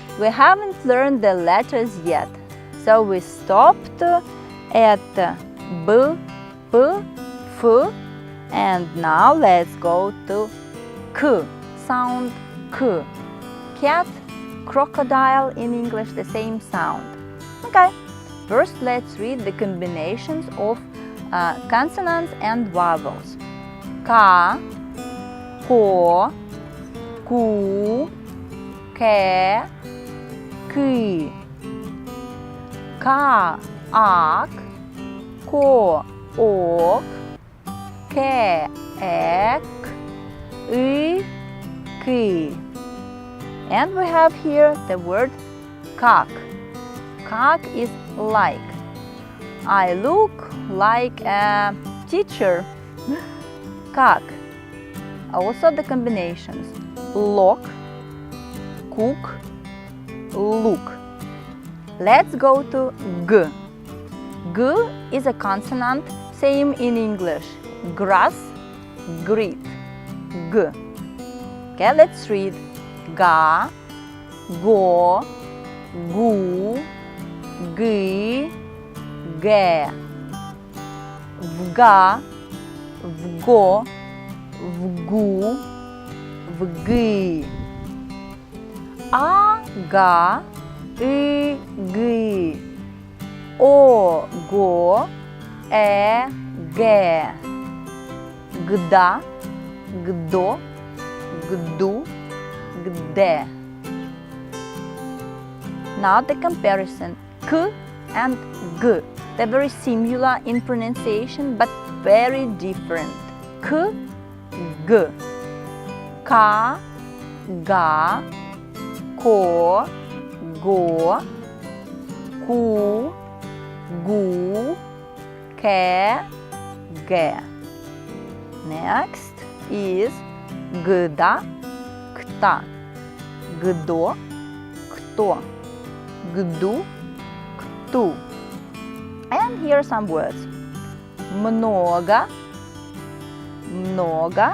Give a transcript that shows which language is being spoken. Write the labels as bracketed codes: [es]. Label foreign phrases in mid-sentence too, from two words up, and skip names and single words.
[en] We haven't learned the letters yet. So we stopped at B, P, F, and now let's go to K, sound K. Cat, crocodile in English, the same sound. Okay, first let's read the combinations of consonants and vowels. Ka, Ko, Ku, Ke, Ki. Ka, Ak, Ko, Ok, Ke, Ek, I, Ki. And we have here the word kak. Kak is like. I look like a teacher. Kak. Also the combinations. Look, cook, look. Let's go to G. G is a consonant, same in English. Grass, grit. G. Okay, let's read. Ga, go, gu, gi, ge. Vga, vgo, vgu, vgi. Aga, igi. [ru] Ого, эге. Гда, гдо, гду, gde. [en] Now the comparison. K and G. They're very similar in pronunciation but very different. K, G. Ka, ga, ko, go, ku, gu, ke, ge. Next is gda, kta. Gdo, kto. Gdu, [ru] кту. [en] And here are some words. [ru] Много, много.